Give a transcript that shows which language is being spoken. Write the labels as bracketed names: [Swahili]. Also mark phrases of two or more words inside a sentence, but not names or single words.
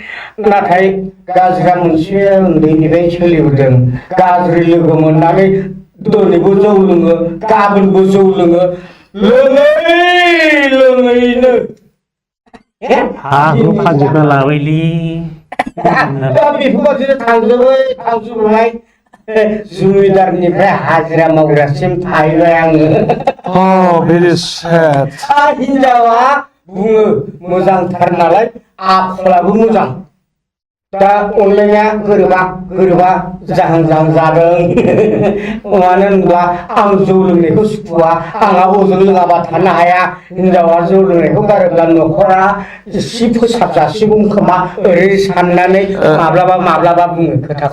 [Bodo] नाथाय गाज्रिया मोनसे उन्दैनिफ्राय सोलिबोदों गाज्रि लोगो मोननानै दिनैबो जौ लोङो गाबोनबो जौ लोङो लोङैनो हा हु फानजोबना लाबायलै दा बेफोरबायदिनो थांजोबबाय जुमिदारनिफ्राय हाजिरा मावग्रासिम थाहैबाय आङो [English] Oh, very sad. [Bodo] हिनजावा बुङो मोजांथार नालाय आखलाबो मोजां दा अनलायनाया गोरोबा जाहां जादों मानो होनब्ला आं जौ लोंनायखौ सुखुवा आंहा अजन लोङाबा थानो हाया हिनजावा जौ लोंनायखौ गारोब्ला न'खरा एसे फोसाबजासिगौ खोमा ओरै साननानै माब्लाबा बुङो खोथाखौ